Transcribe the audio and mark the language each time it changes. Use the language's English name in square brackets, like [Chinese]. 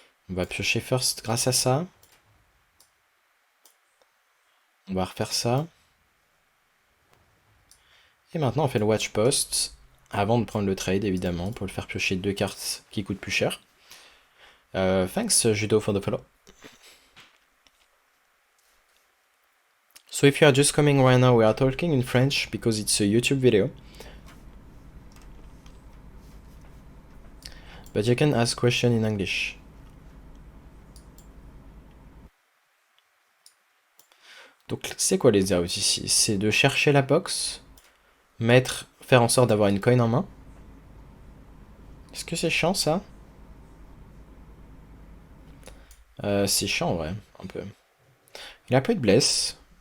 [French] On va piocher first grâce à ça. On va refaire ça. Et maintenant on fait le Watchpost. Avant de prendre le trade évidemment, pour le faire piocher deux cartes qui coûtent plus cher. [English] Thanks Judo for the follow. So if you are just coming right now, we are talking in French because it's a YouTube video. But you can ask question in English. [French] Donc c'est quoi les outs ici? C'est de chercher la box, faire en sorte d'avoir une coin en main. Est-ce que c'est chiant ça? C'est chiant en vrai, un peu. Il a pas eu de bless.